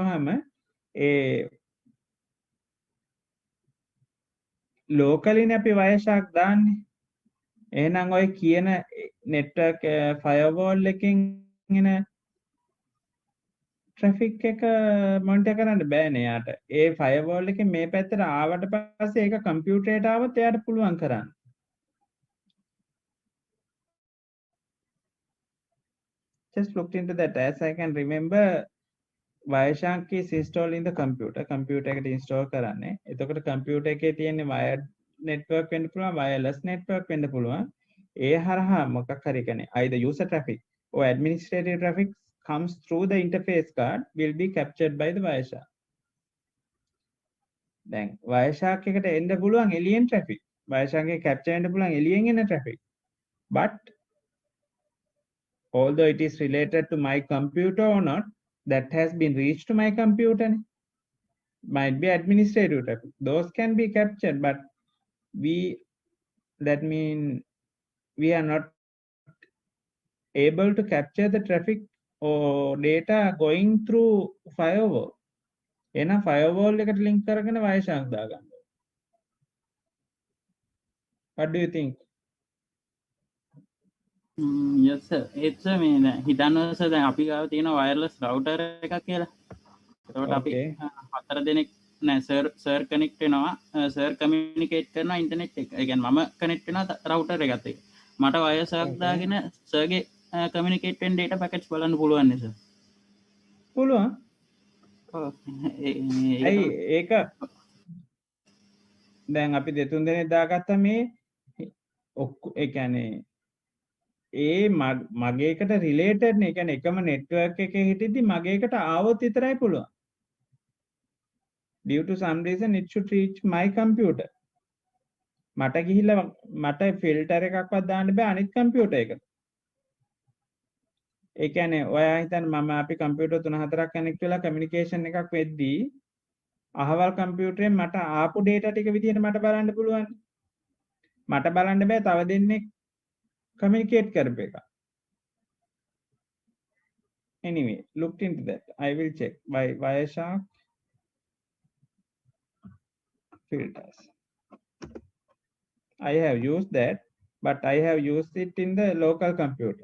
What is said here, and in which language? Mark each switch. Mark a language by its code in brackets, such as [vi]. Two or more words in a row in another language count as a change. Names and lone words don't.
[si] Wireshark store කරපුවාම ඒ locally නේ අපි Wireshark දාන්නේ. එහෙනම් ඔය කියන [en] network firewall [si] එකකින් එන traffic එක monitor කරන්න බෑනේ යාට. ඒ firewall එකෙන් මේ පැත්තට ආවට පස්සේ ඒක computer එකට ආවොත් එයාට පුළුවන් කරන්න. [en] Just looked into that. As I can remember, Wireshark is installed in the computer. [si] Computer එකට install කරන්නේ. එතකොට computer එකේ තියෙන [en] wired network [si] වෙන්න පුළුවන්, [en] wireless network [si] වෙන්න පුළුවන්. ඒ හරහා මොකක් හරි කියන්නේ [en] either user traffic or administrative traffic comes through the interface card will be captured by the Wireshark. [si] දැන් Wireshark එකට එන්න පුළුවන් [en] alien traffic. [si] Wireshark එකේ capture වෙන්න පුළුවන් alien එන traffic. [en] But although it is related to my computer or not, that has been reached to my computer. Might be administrative traffic. Those can be captured, but that mean we are not able to capture the traffic or data going through firewall. [si] එහෙනම් firewall එකට link කරගෙන Wireshark දාගන්න. [en] What do you think? yes sir. it's [si] මේ දැන් හිතන්න සර් දැන් අපි ගාව තියෙන [en] wireless router [si] එකක් කියලා. එතකොට අපි [en] Okay. [si] හතර දෙනෙක් නෑ සර් කනෙක්ට් වෙනවා සර් කමියුනිකේට් කරනවා ඉන්ටර්නෙට් එක. ඒ කියන්නේ මම කනෙක්ට් වෙනවා රවුටර් එකත් එක්ක. මට Wireshark [en] Okay. [si] දාගෙන සර්ගේ කමියුනිකේට් වෙන [en] data packets [si] බලන්න පුළුවන් නේ සර්. පුළුවන්. ඔව්. ඇයි ඒක දැන් අපි දෙතුන් දෙනෙක් දාගත්ත මේ ඒ කියන්නේ ඒ මගේ එකට රිලේටඩ් නේ. ඒ කියන්නේ එකම network එකේ හිටිද්දි මගේ එකට ආවොත් විතරයි පුළුවන්. [en] Due to some reason it should reach my computer. [si] මට ගිහිල්ලා මට ෆිල්ටර් එකක්වත් දාන්න බෑ අනිත් කම්පියුටර් එකට. ඒ කියන්නේ ඔයා හිතන්න මම අපි කම්පියුටර් 3-4ක් කනෙක්ට් වෙලා කමියුනිකේෂන් එකක් වෙද්දී අහවල් කම්පියුටරෙන් මට ආපු data ටික විදිහට මට බලන්න පුළුවන්. මට බලන්න බෑ තව දෙන්නෙක් communicate කරපු එක. [en] Anyway, looked into that. I will check by Wireshark filters. I have used that, but I have used it in the local computers.